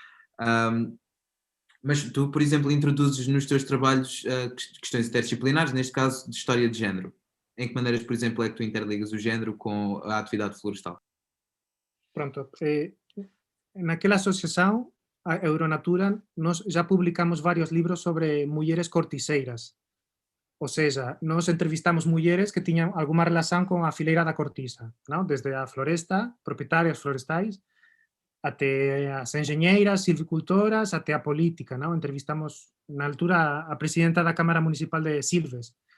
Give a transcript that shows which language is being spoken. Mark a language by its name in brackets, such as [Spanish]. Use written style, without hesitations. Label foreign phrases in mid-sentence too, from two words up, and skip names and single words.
[Portuguese] Mas tu, por exemplo, introduzes nos teus trabalhos questões interdisciplinares, neste caso de história de género. Em que maneiras, por exemplo, é que tu interligas o género com a atividade florestal? [Galician] Pronto. Naquela asociación, a Euronatura, nós já publicamos varios libros sobre mulleres corticeiras, [Portuguese] Ou seja, [Galician] nós entrevistamos mulleres que tiñan alguma relación con a fileira da cortiza, non? Desde a floresta, propietarias florestais, até as enxeñeiras, silvicultoras, até a política, non? Entrevistamos na altura a presidenta da Cámara Municipal de Silves.